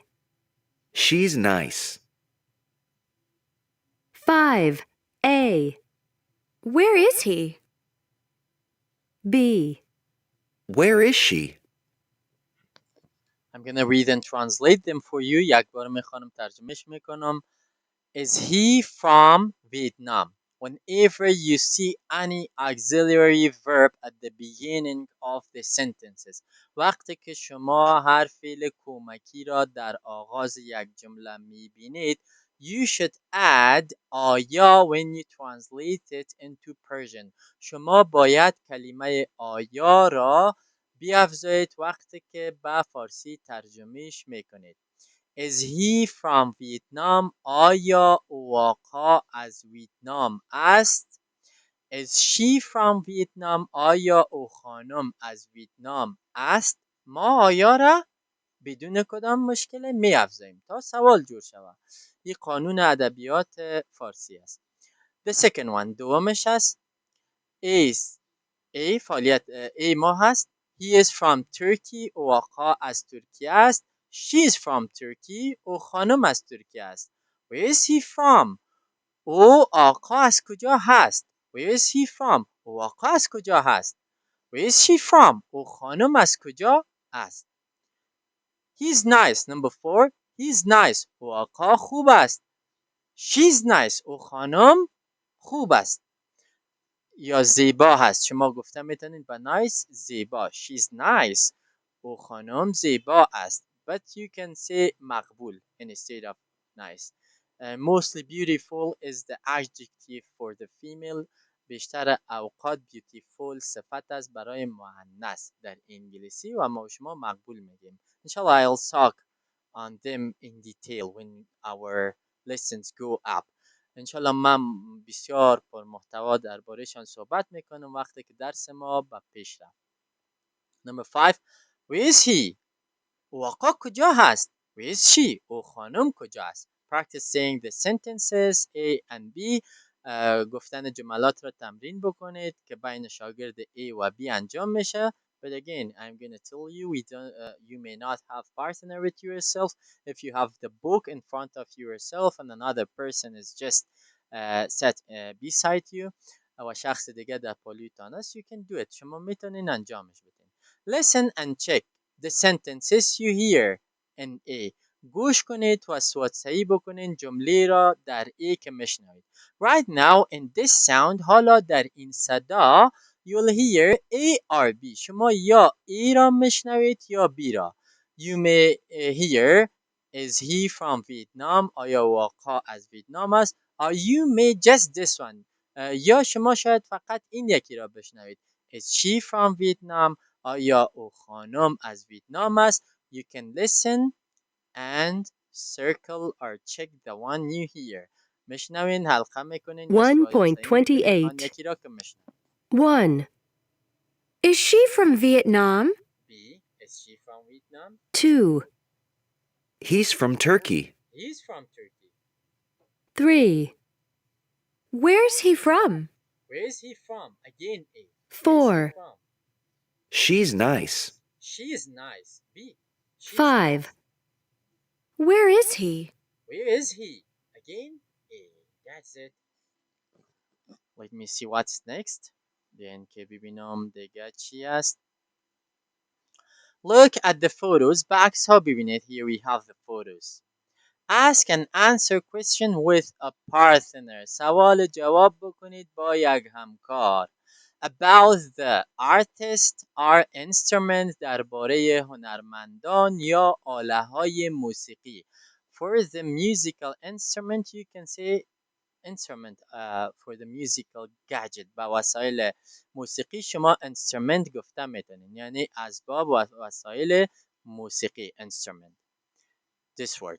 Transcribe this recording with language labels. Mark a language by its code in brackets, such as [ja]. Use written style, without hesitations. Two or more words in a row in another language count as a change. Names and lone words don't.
[en] She's nice. 5. A. Where is he? B. Where is she? I'm gonna read and translate them for you. [fa] یک بار میخوانم ترجمهش میکنم. [en] Is he from Vietnam? Whenever you see any auxiliary verb at the beginning of the sentences. [fa] وقتی که شما هر فعل کمکی را در آغاز یک جمله میبینید [en] you should add [fa] آیا [en] when you translate it into Persian. [fa] شما باید کلمه آیا را بیافزایید وقتی که به فارسی ترجمهش میکنید. [en] Is he from Vietnam? [fa] آیا او آقا از ویتنام است؟ [en] Is she from Vietnam? [fa] آیا او خانم از ویتنام است؟ ما آیا را بدون کدام مشکل می افزاییم تا سوال جور شود. این قانون ادبیات فارسی است. [en] The second one [fa] دومش است [en] is A [fa] فعالیت A ما هست. [en] He is from Turkey. [fa] او آقا از ترکیه است. [en] She is from Turkey. [fa] او خانم از ترکیه است. [en] Where is he from? [fa] او آقا از کجا هست؟ [en] Where is he from? [fa] او آقا از کجا هست؟ [en] Where is she from? [fa] او خانم از کجا است؟ [en] He's nice. Number 4. He's nice. [fa] او آقا خوب است. [en] She's nice. [fa] او خانم خوب است. یا زیبا هست. شما گفته میتونید با nice زیبا. [en] She's nice. [fa] او خانم زیبا است. [en] But you can say مقبول instead of nice. Mostly beautiful is the adjective for the female. [fa] بیشتر اوقات beautiful صفت است برای مؤنث در انگلیسی و ما شما مقبول میگیم. [en] Inshallah I'll talk on them in detail when our lessons go up. [fa] انشالله من بسیار پر محتوا دربارهشان صحبت میکنم وقتی که درس ما به پیش رفت. [en] Number 5. Where is he? [fa] او آقا کجا هست؟ [en] Where is she? [fa] او خانم کجا است؟ [en] Practice saying the sentences A and B. [fa] گفتن جملات را تمرین بکنید که بین شاگرد A و B انجام میشه. [en] But again, I'm gonna tell you, you may not have partner with yourself. If you have the book in front of yourself and another person is just sat beside you [fa] و شخص دیگه در پلویتان است, [en] you can do it. [fa] شما میتونین انجامش بدین. [en] Listen and check the sentences you hear in A. [fa] گوش کنید و صحیح بکنین جمله را در A که میشنوید. [en] Right now in this sound, [fa] حالا در این صدا [en] you'll hear A or B. [fa] شما یا A را میشنوید یا B را. [en] You may hear is he from Vietnam? [fa] آیا آقا از ویتنام است؟ [en] Or you may just this one. [fa] یا شما شاید فقط این یکی را بشنوید. [en] Is she from Vietnam? [fa] آیا او خانم از ویتنام است؟ [en] You can listen and circle or check the one you hear. [fa] میشنوین حلقه میکنین یا تعیین میکنین آن یکی را که میشنوین. [en] 1. Is she from Vietnam? B. Is she from Vietnam? 2. He's from Turkey. He's from Turkey. 3. Where's he from? Where is he from? Again A. Where 4. is he from? She's nice. She is nice. B. She's 5. nice. Where is he? Where is he? Again A. That's it. Let me see what's next. then [fa] که ببینم دیگه چی است. [en] Look at the photos. [fa] بکس ها ببینید. [en] Here we have the photos. Ask and answer question with a partner. [fa] سوال جواب بکنید با یک همکار. [en] About the artist or instrument. [fa] درباره هنرمندان یا آله های موسیقی. [en] For the musical instrument you can say instrument. For the musical gadget. [fa] با وسایل موسیقی شما instrument گفته میتونید. یعنی اسباب و وسایل موسیقی. [en] Instrument. This word.